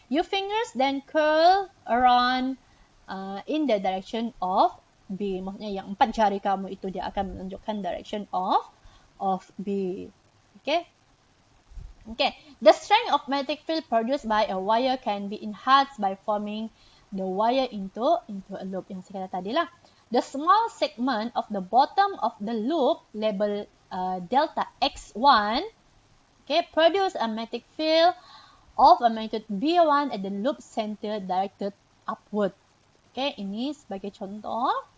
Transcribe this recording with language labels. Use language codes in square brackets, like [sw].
[en] Your fingers then curl around in the direction of B. [id] Maksudnya yang 4 jari kamu itu dia akan menunjukkan direction of B. [en] Okay. Okay. The strength of magnetic field produced by a wire can be enhanced by forming the wire into a loop. [id] Yang saya kata tadi lah. [en] The small segment of the bottom of the loop labeled delta X1, okay, produce a magnetic field of a magnitude B1 at the loop center directed upward. [id] Okay, ini sebagai contoh.